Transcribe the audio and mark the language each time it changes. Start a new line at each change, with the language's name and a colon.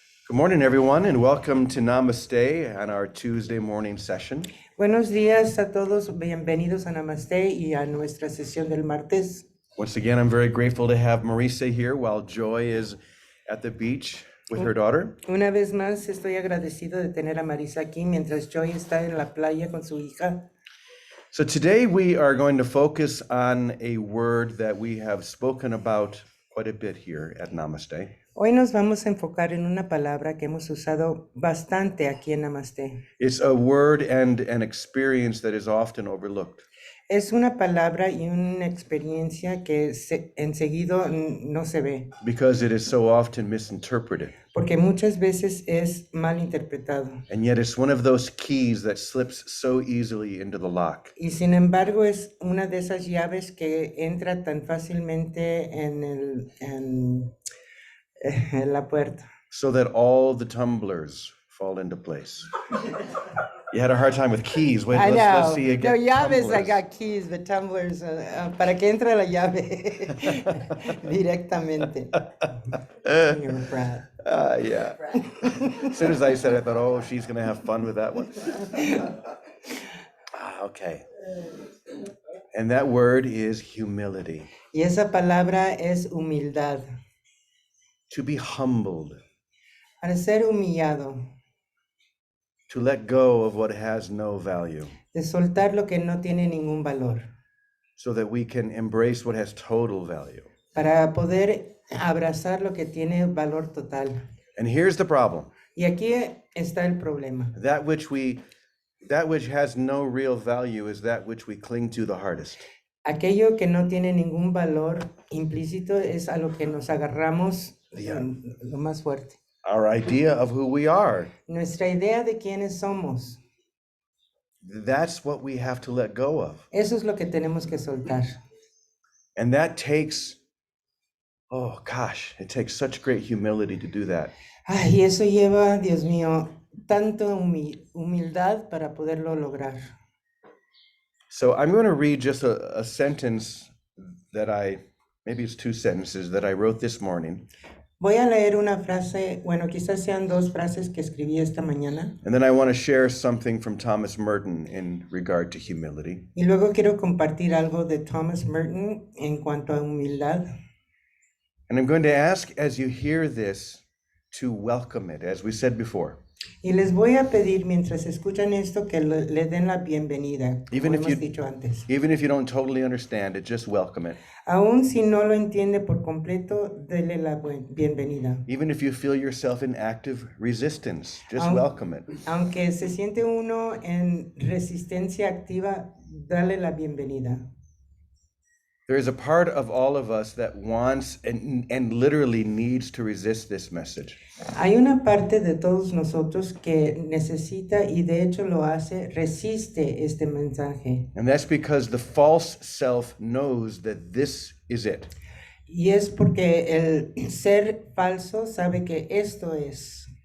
English: Good morning, everyone, and welcome to Namaste on our Tuesday morning session.
Spanish: Buenos días a todos, bienvenidos a Namaste y a nuestra sesión del martes.
English: Once again, I'm very grateful to have Marisa here while Joy is at the beach with her daughter.
Spanish: Una vez más estoy agradecido de tener a Marisa aquí mientras Joy está en la playa con su hija.
English: So today we are going to focus on a word that we have spoken about quite a bit here at Namaste.
Spanish: Hoy nos vamos a enfocar en una palabra que hemos usado bastante aquí en Namaste.
English: It's a word and an experience that is often overlooked.
Spanish: Es una palabra y una experiencia que enseguida no se ve,
English: Because it is so often misinterpreted.
Spanish: porque muchas veces es mal interpretado.
English: And yet it's one of those keys that slips so easily into the lock.
Spanish: Y sin embargo es una de esas llaves que entra tan fácilmente en la puerta.
English: So that all the tumblers fall into place. You had a hard time with keys. Wait, I let's know. see again.
Spanish: No llaves, I
English: Tumblers. got keys, but tumblers,
Spanish: para que entre la llave directamente.
English: You're a brat. Yeah. As soon as I said it, I thought, oh, she's going to have fun with that one. Okay. And that word is humility.
Spanish: Y esa palabra es humildad,
English: To be humbled.
Spanish: para ser humillado,
English: To let go of what has no value.
Spanish: de soltar lo que no tiene ningún valor,
English: So that we can embrace what has total value.
Spanish: para poder abrazar lo que tiene valor total.
English: And here's the problem.
Spanish: Y aquí está el problema.
English: That which has no real value is that which we cling to the hardest.
Spanish: Aquello que no tiene ningún valor implícito es a lo que nos agarramos lo más fuerte.
English: Our idea of who we are.
Spanish: Nuestra idea de quiénes somos,
English: That's what we have to let go of.
Spanish: eso es lo que tenemos que soltar.
English: And that takes, oh gosh, it takes such great humility to do that.
Spanish: Ay, eso lleva, Dios mío, tanto humildad para poderlo lograr.
English: So I'm going to read just a sentence that maybe it's two sentences that I wrote this morning.
Spanish: Voy a leer una frase, bueno, quizás sean dos frases que escribí esta mañana.
English: And then I want to share something from Thomas Merton in regard to humility.
Spanish: Y luego quiero compartir algo de Thomas Merton en cuanto a humildad.
English: And I'm going to ask as you hear this to welcome it, as we said before.
Spanish: Y les voy a pedir mientras escuchan esto que le den la bienvenida,
English: Even
Spanish: como
English: if
Spanish: hemos
English: you-
Spanish: dicho antes.
English: Even if you don't totally understand it, just welcome it.
Spanish: Aún si no lo entiende por completo, dele la bienvenida.
English: Even if you feel yourself in active resistance, just
Spanish: Aun-
English: welcome it.
Spanish: Aunque se siente uno en resistencia activa, dale la bienvenida.
English: There is a part of all of us that wants and literally needs to resist this message.
Spanish: Hay una parte de todos nosotros que necesita y de hecho lo hace, resiste este mensaje.
English: And that's because the false self knows that this is it.
Spanish: Y es porque el ser falso sabe que esto es.